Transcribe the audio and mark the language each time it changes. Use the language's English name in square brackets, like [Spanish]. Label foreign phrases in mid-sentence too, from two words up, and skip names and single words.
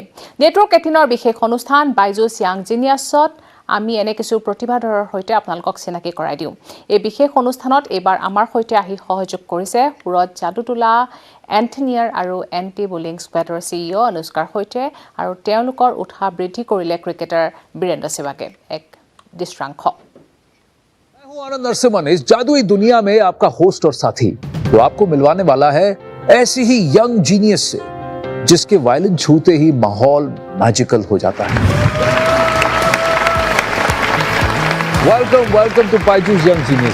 [Assamese] নেটৱৰ্ক 18ৰ বিশেষ অনুষ্ঠান বাইজুছ য়াংজিনিয়াছত আমি এনে কিছু প্ৰতিভাধৰৰ সৈতে আপোনালোকক চিনাকি কৰাই দিওঁ। এই বিশেষ অনুষ্ঠানত এইবাৰ আমাৰ সৈতে আহি সহযোগ কৰিছে সুৰত যাদুটোলা এণ্টনিয়াৰ আৰু [English] anti bullying squad [Assamese] CEO অনুষ্কাৰ সৈতে, আৰু তেওঁলোকৰ উৎসাহ বৃদ্ধি কৰিলে ক্ৰিকেটাৰ বীৰেন্দ্ৰ সেৱাগে। এক দৃশ্যাংশ। [Hindi] आनंद नरसिम्हन इस जादुई दुनिया में आपका होस्ट और साथी जो आपको मिलवाने वाला है ऐसी ही [English] young genius [Hindi] से जिसके वायलिन छूते ही माहौल मैजिकल हो जाता है। [English] welcome welcome to Byju's young genius.